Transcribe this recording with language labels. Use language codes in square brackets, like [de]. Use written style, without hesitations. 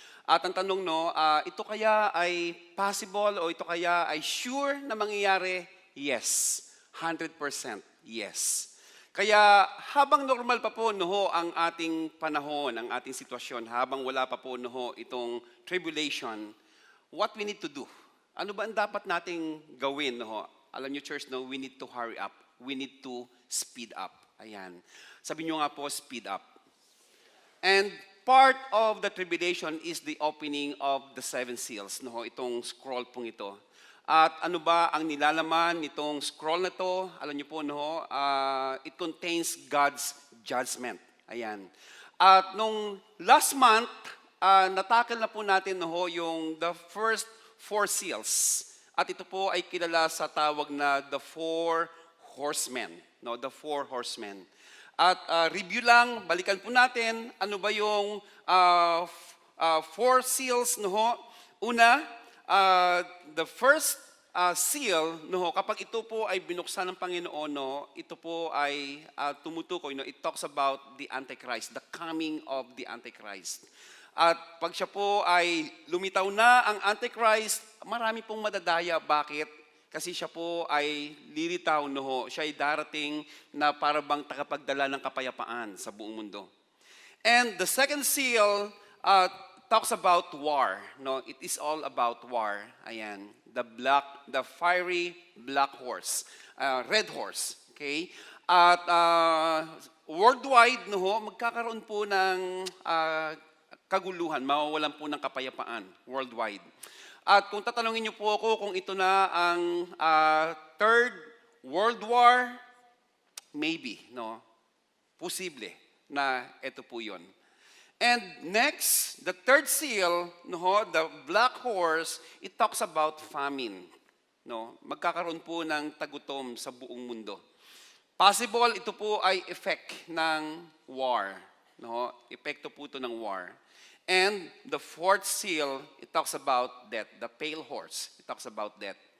[tl] At ang tanong, no, ito kaya ay possible o ito kaya ay sure na mangyayari? [en] Yes. 100% yes. [tl] Kaya habang normal pa po no, ang ating panahon, ang ating sitwasyon, habang wala pa po no, itong tribulation, [en] what we need to do? [tl] Ano ba ang dapat nating gawin? No? Alam niyo, [en] church, no, we need to hurry up. We need to speed up. Ayan. [tl] Sabi niyo nga po, [en] speed up. And part of the tribulation is the opening of the seven seals. [tl] No? Itong scroll pong ito. At ano ba ang nilalaman nitong scroll na to? Alam niyo po, no? [en] It contains God's judgment. [tl] Ayan. At nung last month, natakil na po natin no, yung [en] the first 4 seals. [tl] At ito po ay kilala sa tawag na the 4 horsemen. No, the 4 horsemen. At review lang, balikan po natin, ano ba yung 4 seals? No? Una, the first seal, no, kapag ito po ay binuksan ng Panginoon, no, ito po ay tumutukoy, no, [en] it talks about the Antichrist, [tl] the coming of the Antichrist. At pag siya po ay lumitaw na ang Antichrist, marami pong madadaya. Bakit? Kasi siya po ay lilitaw, no, siya ay darating na para bang takapagdala ng kapayapaan sa buong mundo. [en] And the second seal talks about war. No, it is all about war. Ayan, the fiery black horse, red horse. [tl] Okay, at worldwide, no, magkakaroon po ng kaguluhan, mawawalan po ng kapayapaan worldwide. At kung tatanungin niyo po ako kung ito na ang Third World War, maybe, no, posible na ito po yun. [en] And next, the third seal, no, the black horse, it talks about famine. [tl] No? Magkakaroon po ng tagutom sa buong mundo. Possible, ito po ay effect ng war. No? Epekto po ito ng war. [en] And the fourth seal, it talks about death. The pale horse, it talks about death.